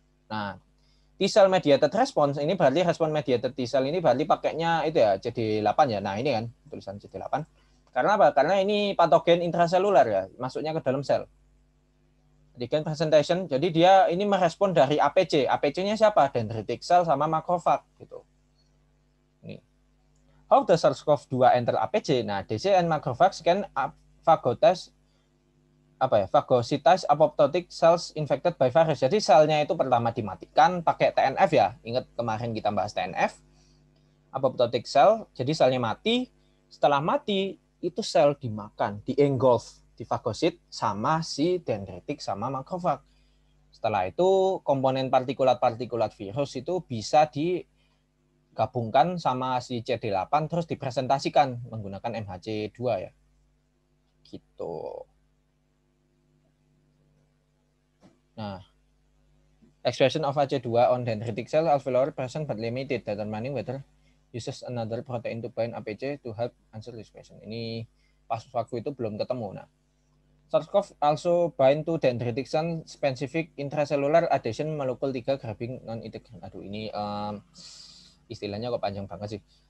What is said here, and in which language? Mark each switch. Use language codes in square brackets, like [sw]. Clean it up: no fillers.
[id] Nah, T-cell mediated response ini berarti respon mediated T-cell ini berarti pakainya itu ya CD8 ya. Nah, ini kan tulisan CD8. Karena apa? Karena ini patogen intraseluler ya, masuknya ke dalam sel. Antigen presentation, jadi dia ini merespon dari APC. APC-nya siapa? Dendritic cell sama makrofag gitu. Ini. [en] How does SARS-CoV-2 enter APC? Nah, DC and macrophages can phagocytize phagocytize apoptotic cells infected by virus. [id] Jadi selnya itu pertama dimatikan pakai TNF ya. Ingat kemarin kita bahas TNF. Apoptotic cell, jadi selnya mati. Setelah mati, itu sel dimakan, di-engulf, difagosit sama si dendritik sama makrofag. Setelah itu komponen partikulat-partikulat virus itu bisa digabungkan sama si CD8 terus dipresentasikan menggunakan MHC2 ya. Gitu. [en] Nah, expression of AC2 on dendritic cell alveolar present but limited, determining whether uses another protein to bind APC to help answer this question. [id] Ini pas waktu itu belum ketemu. [en] Nah, SARS-CoV also bind to dendritic cell specific intracellular adhesion molecule 3 grabbing non-integrin. [id] Aduh, ini istilahnya kok panjang banget sih.